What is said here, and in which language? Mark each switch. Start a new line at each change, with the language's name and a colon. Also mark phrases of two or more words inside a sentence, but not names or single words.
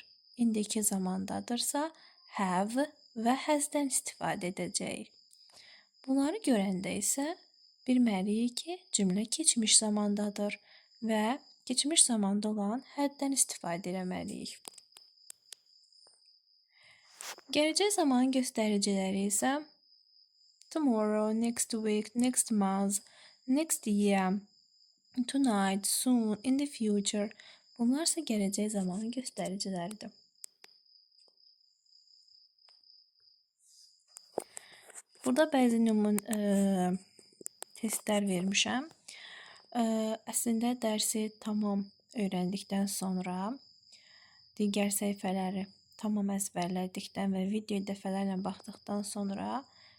Azerbaijani: İndiki zamandadırsa have və has-dən istifadə edəcəyik. Bunları görəndə isə bilməliyik ki, cümlə keçmiş zamandadır və keçmiş zamanda olan had-dən istifadə etməliyik. Gələcək zaman göstəriciləri isə
English: tomorrow, next week, next month, next year, tonight, soon, in the future.
Azerbaijani: Bunlar isə gələcək zamanın göstəriciləridir. Burada bəzi testlər vermişəm. Əslində dərsi tamam öyrəndikdən sonra, digər səhifələri tamam əzbərlədikdən və video dəfələrlə baxdıqdan sonra